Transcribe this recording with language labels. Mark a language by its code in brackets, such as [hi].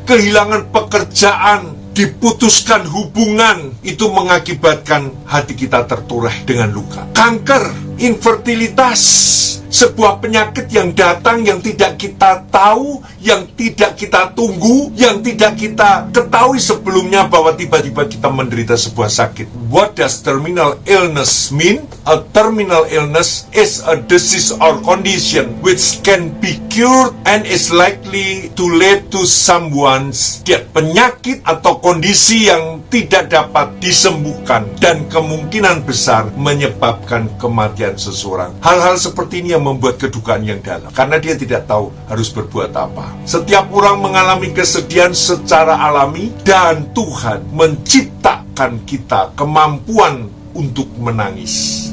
[id] Kehilangan pekerjaan, diputuskan hubungan, itu mengakibatkan hati kita tertoreh dengan luka. Kanker, infertilitas, sebuah penyakit yang datang yang tidak kita tahu, yang tidak kita tunggu, yang tidak kita ketahui sebelumnya bahwa tiba-tiba kita menderita sebuah sakit. [en] What does terminal illness mean? A terminal illness is a disease or condition which can be cured and is likely to lead to someone's death. [id] Penyakit atau kondisi yang tidak dapat disembuhkan dan kemungkinan besar menyebabkan kematian seseorang. Hal-hal seperti ini yang membuat kedukaan yang dalam, karena dia tidak tahu harus berbuat apa. Setiap orang mengalami kesedihan secara alami, dan Tuhan menciptakan kita kemampuan untuk menangis.